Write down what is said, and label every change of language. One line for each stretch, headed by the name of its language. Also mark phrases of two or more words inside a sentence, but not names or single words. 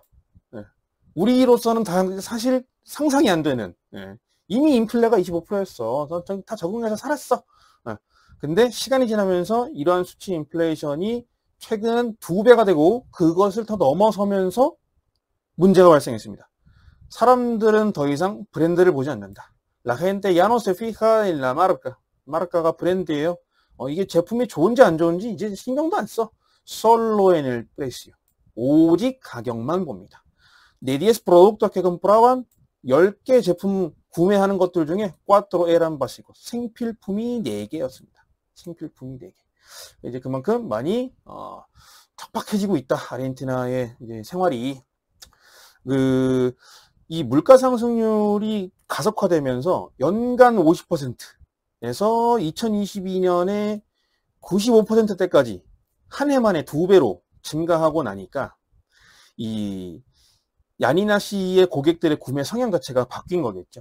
Korean: 네, 우리로서는 사실 상상이 안 되는, 네, 이미 인플레가 25%였어. 다 적응해서 살았어. 네, 근데 시간이 지나면서 이러한 수치 인플레이션이 최근 2배가 되고 그것을 더 넘어서면서 문제가 발생했습니다. 사람들은 더 이상 브랜드를 보지 않는다.
Spanish: La gente ya no se fija en la marca.
Korean: 마르카가 브랜드예요. 이게 제품이 좋은지 안 좋은지 이제 신경도 안 써.
Spanish: Solo en el precio.
Korean: 오직 가격만 봅니다.
Spanish: De 10 productos que compraban,
Korean: 10개 제품 구매하는 것들 중에
Spanish: 4 eran básicos.
Korean: 생필품이 4개였습니다. 생필품이 4개. 이제 그만큼 많이 척박해지고 있다. 아르헨티나의 이제 생활이. 이 물가 상승률이 가속화되면서 연간 50%에서 2022년에 95%대까지 한 해 만에 2배로 증가하고 나니까 이 야니나 씨의 고객들의 구매 성향 자체가 바뀐 거겠죠.